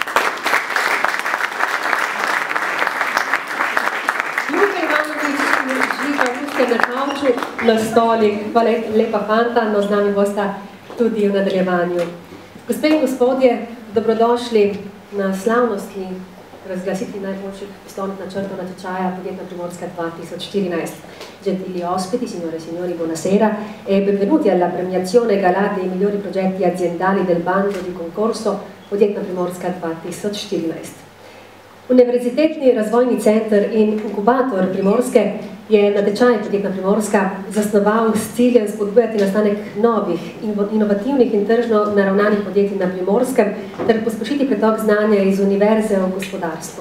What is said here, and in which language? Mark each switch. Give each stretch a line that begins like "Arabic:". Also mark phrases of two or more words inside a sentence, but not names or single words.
Slovenian: Luka Ivanović, Žiga, Luka na kavču, na stolih. Hvala lepa fanta, no z nami bosta tudi v nadaljevanju. Gospe in gospodje, dobrodošli na slavnostni razglasitvi najboljših poslovnih načrtov natečaja Podjetna Primorska 2014.
Italian: Gentili ospiti, signore e signori, buonasera e benvenuti alla premiazione gala dei migliori progetti aziendali del bando di concorso Podjetna Primorska 2014.
Slovenian: Univerzitetni razvojni center in inkubator Primorske je natečaj Podjetna Primorska zasnoval s ciljem spodbujati nastanek novih, inovativnih in tržno naravnanih podjetij na Primorskem ter pospešiti pretok znanja iz univerze v gospodarstvo.